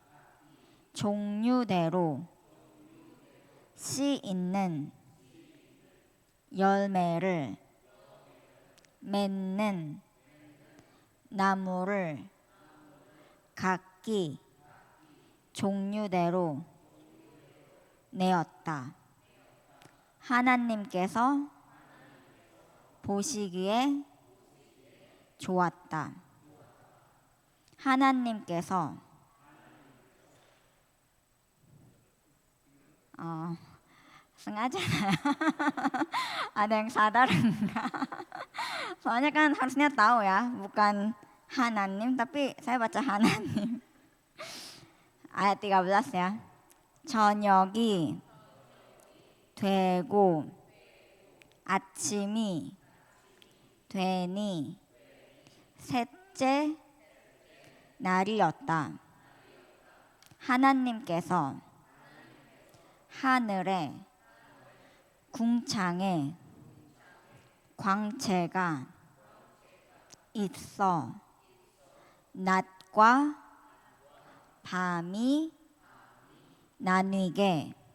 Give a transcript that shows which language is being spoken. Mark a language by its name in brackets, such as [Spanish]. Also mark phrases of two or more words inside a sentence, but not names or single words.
[Korean] 종류대로 씨 있는 열매를 맺는 나무를 각기 종류대로 내었다. 하나님께서 보시기에 좋았다. [Indonesian] 하나님께서 sengaja ada yang sadar enggak? Soalnya kan harusnya tahu ya, bukan Hananim tapi saya baca Hananim. ayat 13 ya. [Korean] 저녁이 되고 아침이 되니 셋째 날이었다. 하나님께서 하늘에 궁창에 광채가 있어 낮과 밤이 나뉘게